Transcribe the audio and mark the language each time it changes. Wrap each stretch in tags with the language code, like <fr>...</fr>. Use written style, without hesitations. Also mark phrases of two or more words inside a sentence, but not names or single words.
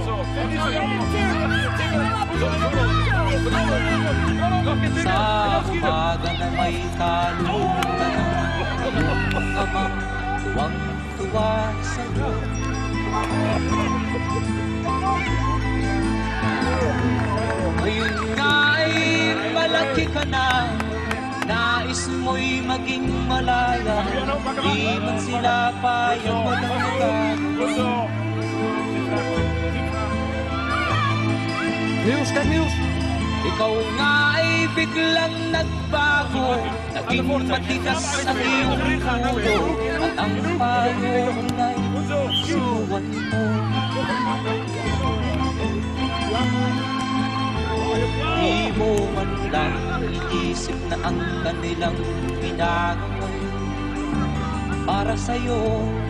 <tl>Sa umaga na may kalulutan ang iyong amang tuwang-tuwa sa'yo. Ngayon nga ay malaki ka na, nais mo'y maging malaya, di man sila payag maganggan.</tl> <nl>Niels, kijk Niels.</nl> <tl>Ikaw nga ay biglang nagbago, naging matigas ang iyong ulo, at ang payo na'y suwan mo. Di mo man lang iisip na ang kanilang ginagawa para sa'yo.</tl>